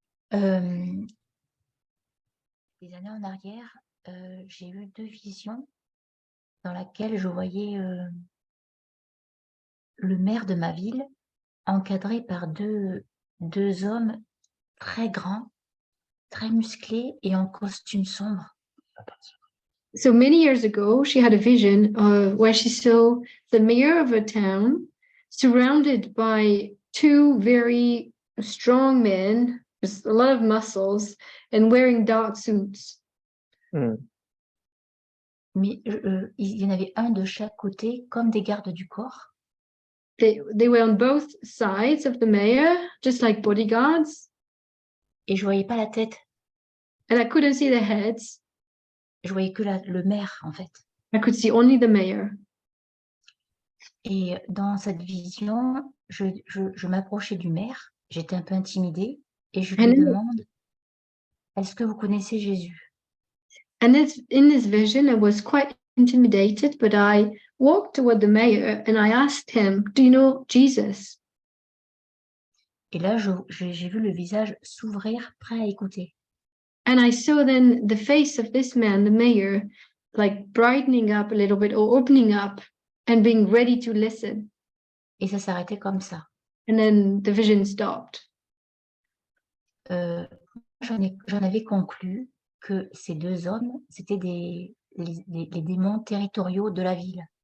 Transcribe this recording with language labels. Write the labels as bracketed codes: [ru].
[fr] Des années en arrière, j'ai eu 2 visions dans lesquelles je voyais le maire de ma ville encadré par deux hommes très grands, très musclés et en costume sombre. [en] So many years ago, she had a vision where she saw the mayor of a town surrounded by 2 very strong men with a lot of muscles and wearing dark suits. [fr] Mais il y en avait un de chaque côté, comme des gardes du corps. [en] They were on both sides of the mayor, just like bodyguards, [fr] Et je voyais pas la tête. [en] and I couldn't see their heads. [fr] Je voyais que le maire, en fait. [en] I could see only the mayor. [fr] Et dans cette vision, je m'approchais du maire. J'étais un peu intimidée. Et je lui [en] And in- [fr] demande, est-ce que vous connaissez Jésus? [en] And in this vision, I was quite intimidated, but I walked toward the mayor and I asked him, "Do you know Jesus?" [fr] Et là, j'ai vu le visage s'ouvrir, prêt à écouter. [en] And I saw then the face of this man, the mayor, like brightening up a little bit or opening up and being ready to listen. [fr] Et ça s'arrêtait comme ça. [en] And then the vision stopped. [fr] J'en avais conclu que ces deux hommes, c'était les démons territoriaux de la ville.